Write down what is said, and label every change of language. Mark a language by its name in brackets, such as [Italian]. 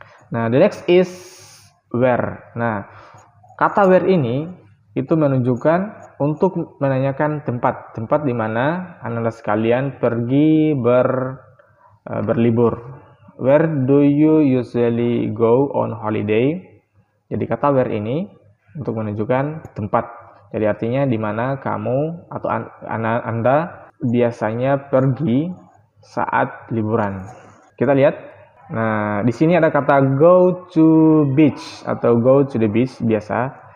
[Indonesian] Nah, [English] the next is where. [Indonesian] Nah, kata where ini itu menunjukkan untuk menanyakan tempat di mana Ananda sekalian pergi berlibur. [English] Where do you usually go on holiday? [Indonesian] Jadi kata where ini untuk menunjukkan tempat. Jadi artinya di mana kamu atau Anda biasanya pergi saat liburan. Kita lihat. Nah, di sini ada kata go to beach atau go to the beach biasa.